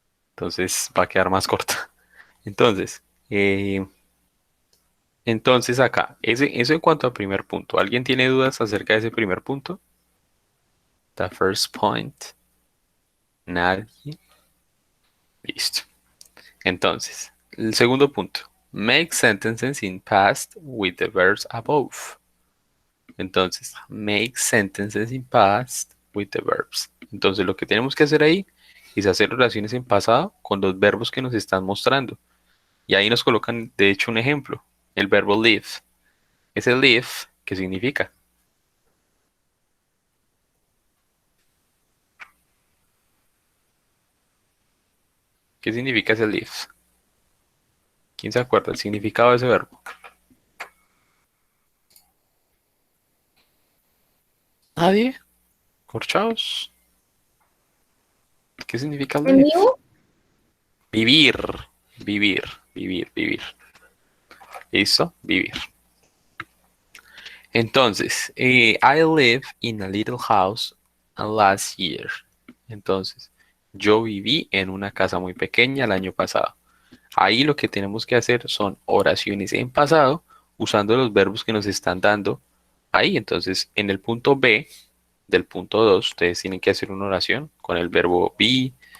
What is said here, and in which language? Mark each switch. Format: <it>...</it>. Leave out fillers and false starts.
<es>Entonces va a quedar más corta. Entonces, eh, entonces acá, eso en cuanto al primer punto. ¿Alguien tiene dudas acerca de ese primer punto? The first point. Nadie. Listo. Entonces, el segundo punto.</es> <en>Make sentences in past with the verbs above. Entonces, make sentences in past with the verbs.</en> <es>Entonces, lo que tenemos que hacer ahí es hacer oraciones en pasado con los verbos que nos están mostrando. Y ahí nos colocan, de hecho, un ejemplo. El verbo live. Ese live, ¿qué significa? ¿Qué significa ese live? ¿Quién se acuerda el significado de ese verbo? ¿Nadie? ¿Corchaos? ¿Qué significa ¿En live? vivo? Vivir, vivir, vivir, vivir. ¿Listo? Vivir.</es> <en>Entonces, I live in a little house last year.</en> <es>Entonces, yo viví en una casa muy pequeña el año pasado. Ahí lo que tenemos que hacer son oraciones en pasado usando los verbos que nos están dando ahí. Entonces, en el punto B del punto 2, ustedes tienen que hacer una oración con el verbo be.</es>